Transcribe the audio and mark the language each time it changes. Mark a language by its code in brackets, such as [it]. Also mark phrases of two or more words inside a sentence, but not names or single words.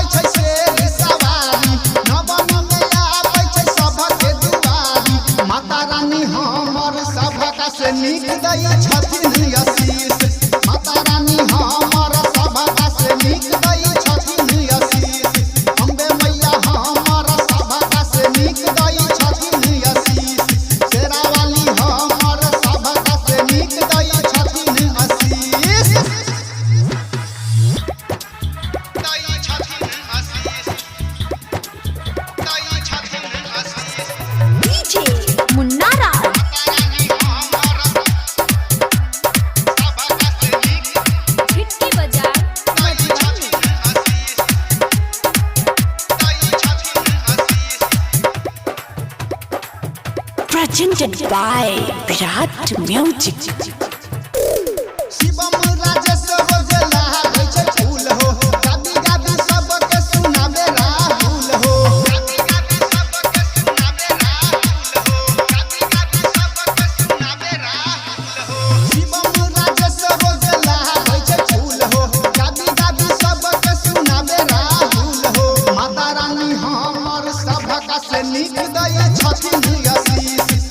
[mai] छै शेर सवारी नवन में आबै छै सबके दुआरी माता रानी हमर सबका से नीक दई छथिन आशीष माता रानी हमर सबका से नीक दई छथिन आशीष अम्बे मैया हमर सबका से नीक दई छथिन आशीष शेरा वाली हमर सबका से नीक दई छथिन आशीष [en] DJ Munara. Chitki bazaar. Presented by Virat Music. [mai] शिवम राजेश रोज लहाबै छै फूल हो गाबी गाबी सबके सुनाबे राहुल हो शिवम राजेश रोज लहाबै छै फूल हो गाबी गाबी सबके सुनाबे राहुल हो माता रानी हमर सबका से नीक दई छथिन आशीष